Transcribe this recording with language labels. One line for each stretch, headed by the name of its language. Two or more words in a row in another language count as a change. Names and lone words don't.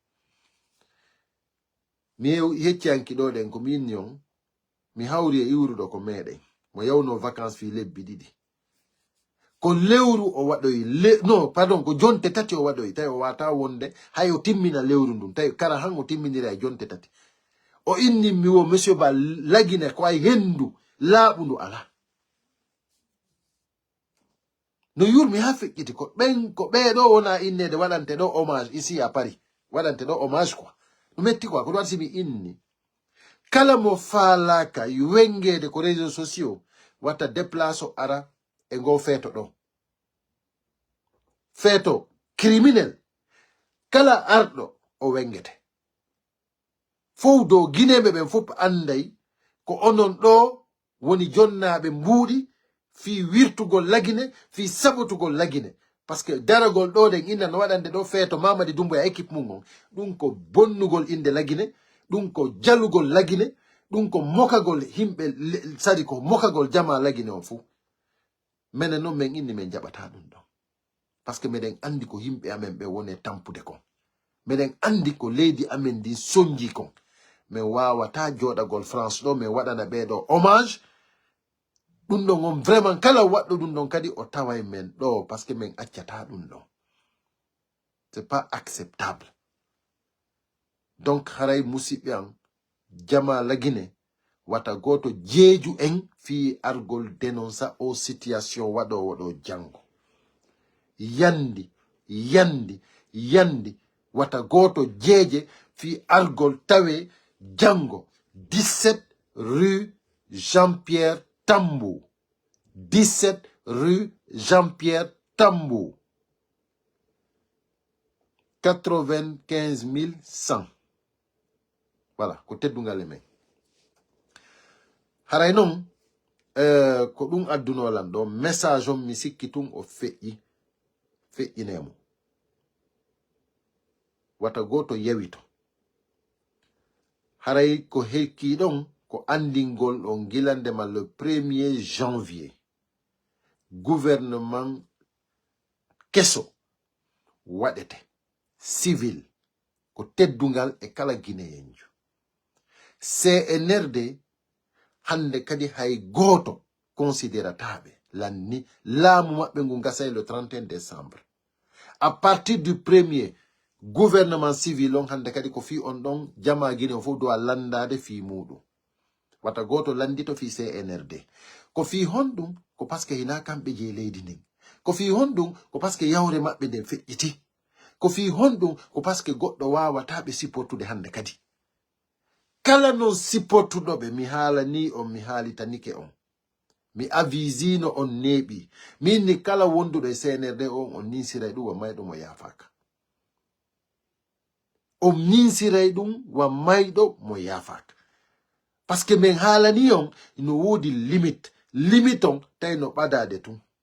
Fula: mi heccanki ɗo ɗen ko min on mi hawri e iwruɗo ko meɗen mo yawno vacances fi lebbi ɗiɗi ko lewru o waɗoyi non pardon ko jonte tati o waɗoyi tawi o wata wonde hay o timmina lewru ndun tawi kara han o timminira e jonte tati o inni mi wo monsieur Ba lagine ko ay hendu laaɓu ndu ala no yurmi ha feƴƴiti ko ɓeɗo wona innede waɗante ɗo
French: hommage ici à Paris
Fula: waɗante ɗo
French: hommage quoi
Fula: ɗum metti quoi ko ɗum waɗi mi inni kala mo faalaka wengede ko
French: réseaux sociaux
Fula: watta déplace o ara e ngo feeto ɗo feeto criminel kala arɗo o wengete fof dow guineɓe ɓen fof anday ko onon ɗo woni jonnaɓe mbuuɗi fi wirtugol lagine fi saɓotugol lagine
French: par ce que
Fula: daragol ɗo ɗen inna no waɗande ɗo feeto Mamadi Doumbouya équipe mum on ɗum ko bonnugol inde lagine ɗum ko jalugol lagine ɗum ko mokagol himɓe sadi ko mokagol jama lagine on fuu minen noon min inni min jaɓata ɗum ɗon
French: par ce que
Fula: miɗen andi ko yimɓe amen ɓe woni tampude kon miɗen andi ko leydi amen ndin soñji kon min wawata joɗagol France ɗo min waɗana ɓeɗo hommage ɗum ɗon on vraiment kala waɗɗo ɗum ɗon kadi o taway men ɗo
French: par ce que
Fula: min accata ɗum ɗon
French: c'est pas acceptable donc
Fula: haray musidɓe an jama lagine wata goto jeeju en fi argol dénonça o situation waɗowo ɗo jango yandi wata goto jeeje fi argol tawe jango 17 rue Jean-Pierre Tambou 17 rue Jean-Pierre Tambou 95 100 voilà ko teddungal e men haray noon ko ɗum addunolan ɗo message on mi sikki tun o feƴƴinemo wata goto yawito haray ko hekki ɗon ko andingol ɗon gilandema
French: le 1er janvier gouvernement
Fula: keso waɗete civil ko teddungal e kala guinéenjo CNRD hande kadi hay goto considérataɓe lanni laamu maɓɓe ngu gasay
French: le 31 décembre à partir du 1er gouvernement civil
Fula: on hande kadi ko fi on ɗon jama guine o fof dowa landade fi muɗum wata goto landito fi CNRD ko fi honɗum ko
French: par ce que
Fula: hina kamɓe je leydi ndin ko fi honɗum ko
French: par ce que
Fula: yawre maɓɓe nden feƴƴiti ko fi honɗum ko
French: par ce que
Fula: goɗɗo wawata ɓe supportude hande kadi kala non supportuɗoɓe mi haalani on mi haalitanike on mi avisino on neeɓi min ni kala wonduɗo e CNRD on ninsiray ɗum wa mayɗo mo yafaka on ninsiray ɗum wa mayɗo mo yafaka
French: par ce que
Fula: min haalani on no woodi limite on tawi no ɓadade tun